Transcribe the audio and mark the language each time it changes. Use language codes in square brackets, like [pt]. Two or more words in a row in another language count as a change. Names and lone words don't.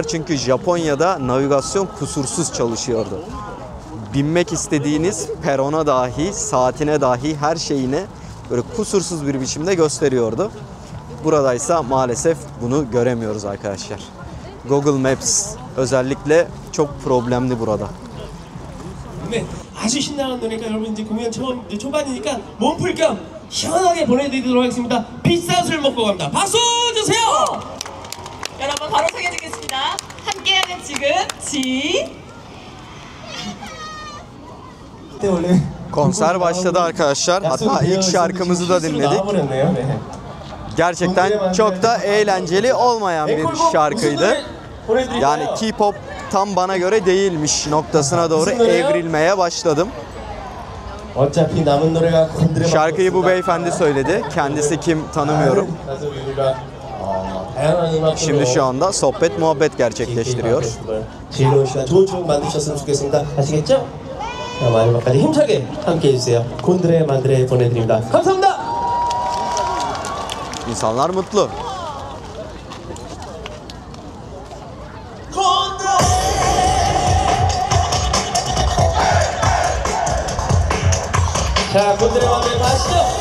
[tr] Çünkü Japonya'da navigasyon kusursuz çalışıyordu. Binmek istediğiniz perona dahi, saatine dahi her şeyine böyle kusursuz bir biçimde gösteriyordu. Buradaysa maalesef bunu göremiyoruz arkadaşlar. Google Maps özellikle çok problemli burada. [ko] 네, 아주 신나는 노래니까 여러분 이제 공연 초반이니까 몸풀 겸 시원하게 보내드리도록 하겠습니다. 비싼 술 먹고 갑니다. 박수 주세요. 여러분 바로 소개해드리겠습니다. 함께하는 지금 그때 원래 [tr] Konser başladı arkadaşlar. Hatta ilk şarkımızı da dinledik. Gerçekten çok da eğlenceli olmayan bir şarkıydı. Yani K-pop tam bana göre değilmiş noktasına doğru evrilmeye başladım. [ko] 어차피 남은 노래가 곤드레 [tr] Şarkıyı bu beyefendi söyledi. Kendisi kim tanımıyorum. Şimdi şu anda sohbet muhabbet gerçekleştiriyor. [ko] 즐거운 시간 좋은 추억 만드셨으면 좋겠습니다. 아시겠죠? 자, 마지막까지 힘차게 함께 해주세요. 곤드레 만드레 보내드립니다. 감사합니다. [tr] İnsanlar mutlu. [ko] 자, 곤드레 만드레 가시죠.